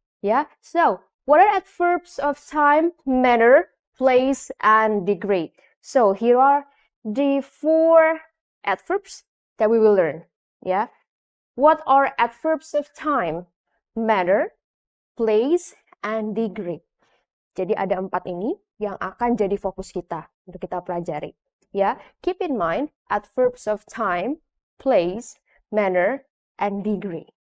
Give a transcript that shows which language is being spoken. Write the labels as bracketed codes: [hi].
[en] Ya, so what are adverbs of time, manner, place, and degree? So here are the 4 adverbs that we will learn. Yeah, what are adverbs of time, manner, place, and degree? [id] Jadi ada 4 ini yang akan jadi fokus kita untuk kita pelajari. [en] Ya, keep in mind adverbs of time, place, manner, and degree.